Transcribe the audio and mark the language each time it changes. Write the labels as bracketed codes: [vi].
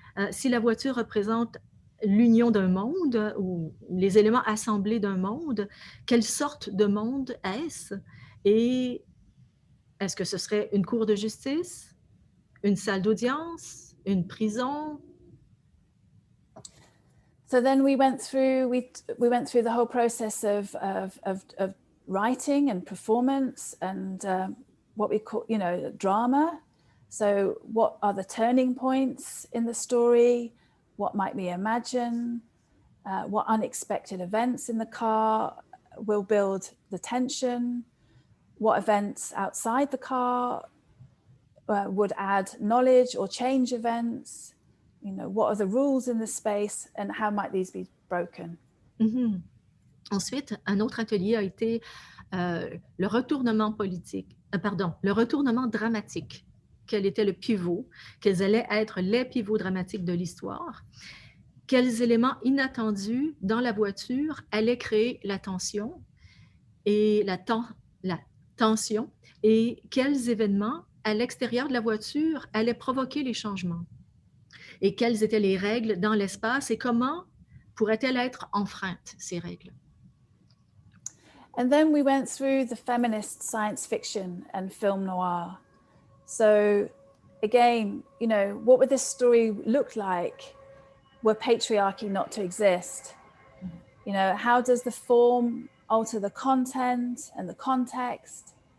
[fr] Si la voiture représente l'union d'un monde ou les éléments assemblés d'un monde, quelle sorte de monde est-ce? Et est-ce que ce serait une cour de justice, une salle d'audience, une prison? [en] So then we went through the whole process of writing and performance and what we call, drama. So what are the turning points in the story? What might we imagine? What unexpected events in the car will build the tension? What events outside the car would add knowledge or change events? What are the rules in the space and how might these be broken? Mm-hmm. [fr] Ensuite, un autre atelier a été le retournement le retournement dramatique. Quel était le pivot? Quels allaient être les pivots dramatiques de l'histoire? quels éléments inattendus dans la voiture allaient créer la tension et la tension, et quels événements à l'extérieur de la voiture allaient provoquer les changements, et quelles étaient les règles dans l'espace et comment pourraient-elles être enfreintes, ces règles. [en] And then we went through the feminist science fiction and film noir. So again, you know, what would this story look like were patriarchy not to exist? You know, how does the form alter the content and the context?